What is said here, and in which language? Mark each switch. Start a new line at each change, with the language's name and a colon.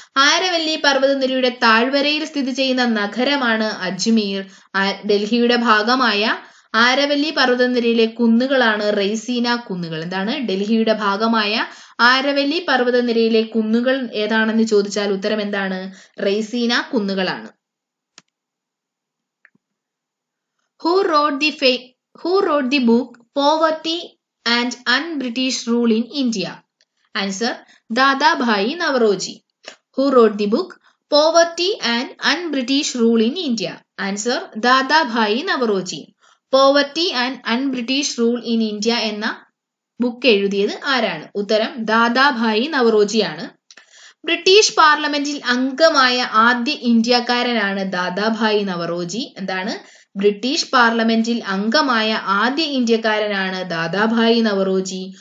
Malayalam: ആരവല്ലി പർവ്വതനിരയുടെ താഴ്വരയിൽ സ്ഥിതി ചെയ്യുന്ന നഗരമാണ് അജ്മീർ. ഡൽഹിയുടെ ഭാഗമായ ആരവല്ലി പർവ്വതനിരയിലെ കുന്നുകളാണ് റെയ്സീന കുന്നുകൾ. എന്താണ്? ഡൽഹിയുടെ ഭാഗമായ ആരവല്ലി പർവ്വതനിരയിലെ കുന്നുകൾ ഏതാണെന്ന് ചോദിച്ചാൽ ഉത്തരം എന്താണ്? Raisina കുന്നുകളാണ്.
English: Who wrote the book Poverty and Un-British Rule in India? Answer Dadabhai Naoroji. Who wrote the book Poverty and Un-British Rule in India? Answer Dadabhai Naoroji.
Malayalam: Poverty and un-British rule in India എന്ന book എഴുതിയത് ആരാണ്? ഉത്തരം Dadabhai നവറോജിയാണ്. British പാർലമെന്റിൽ അംഗമായ ആദ്യ ഇന്ത്യക്കാരനാണ് ദാദാഭായി നവറോജി. എന്താണ്? British പാർലമെന്റിൽ അംഗമായ ആദ്യ ഇന്ത്യക്കാരനാണ് ദാദാഭായി നവറോജി.